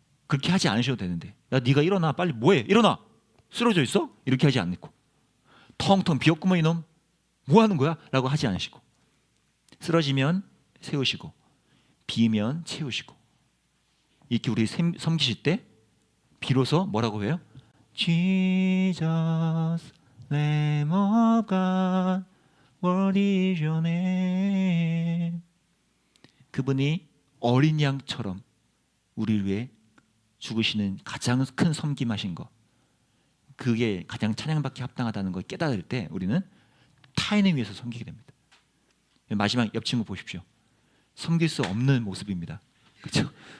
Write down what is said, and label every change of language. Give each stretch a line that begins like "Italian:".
Korean: 그렇게 하지 않으셔도 되는데 야 네가 일어나 빨리 뭐해 일어나 쓰러져 있어? 이렇게 하지 않고 텅텅 비었구먼 이놈 뭐하는 거야? 라고 하지 않으시고 쓰러지면 세우시고 비면 채우시고 이렇게 우리 섬기실 때 비로소 뭐라고 해요?
English: Jesus, Lamb of God, worthy is your name.
Korean: 그분이 어린 양처럼 우리를 위해 죽으시는 가장 큰 섬김하신 것, 그게 가장 찬양받기 합당하다는 걸 깨달을 때 우리는 타인을 위해서 섬기게 됩니다. 마지막 옆 친구 보십시오. 섬길 수 없는 모습입니다. 그렇죠?